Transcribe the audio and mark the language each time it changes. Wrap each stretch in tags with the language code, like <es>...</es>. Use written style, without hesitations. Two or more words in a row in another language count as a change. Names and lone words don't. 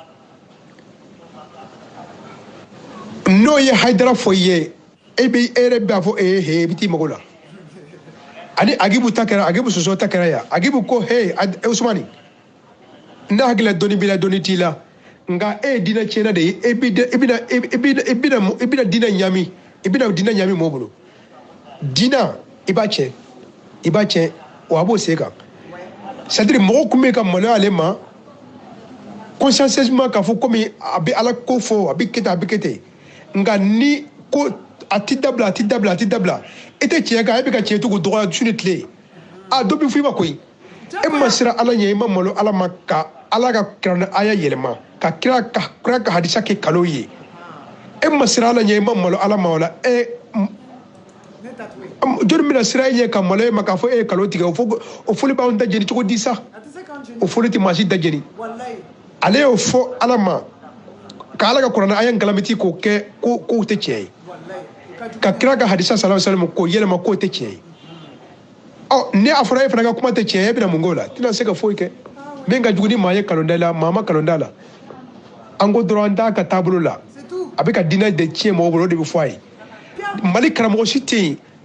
<bm>n'o ye Haidara fɔ i ye e yɛrɛ b'a fɔ i bɛ t'i mago la ani Agibu ta kɛra Agibu soso ta kɛra yan Agibu ko Usmani n'a hakili la dɔnni b'i la dɔnni t'i la nka e ye diinɛ tiɲɛna de ye i bɛna diinɛ ɲami mɔgɔw bolo diinɛ i b'a tiɲɛ wa a b'o sen kan</bm> <fr>c'est à dire</fr> <bm>mɔgɔw tun bɛ ka maloya ale ma consciencieusement k'a fɔ komi a bɛ ala ko fɔ a bɛ kɛ ten nka ni ko a ti dabila e tɛ tiɲɛ kan e bɛ ka tiɲɛ tugu dɔgɔya su ni tile dɔ bɛ fɔ i ma koyi e ma siran ala ɲɛ i ma malo ala ma ka ala ka kiranɛ aya yɛlɛma ka kira ka hadisa kɛ kalo ye e ma siran ala ɲɛ i ma malo ala ma o la jɔnni bɛna siran e ɲɛ ka malo e ma k'a fɔ e ye kalo tigɛ o foli b'anw da jeni cogo di sa o foli tɛ maa si da jeni ale y'o fɔ ala ma ka ala ka kuranɛ aya ngalamiti k'o kɛ k'o tɛ tiɲɛ ye ka kira ka hadisa</bm> <ar>sallallahu alaihi wasallam</ar> <bm>k'o yɛlɛma k'o tɛ tiɲɛ ye ni a fɔra e fana ka kuma tɛ tiɲɛ ye e bɛna mun k'o la tɛna se ka foyi kɛ min ka jugu ni maa ye kalonda la maa ma kalonda la an ko dɔrɔn an t'a ka taabolo la a bɛ ka diinɛ de tiɲɛ mɔgɔw bolo o de bɛ fɔ a ye Mali karamɔgɔ si tɛ yen</bm>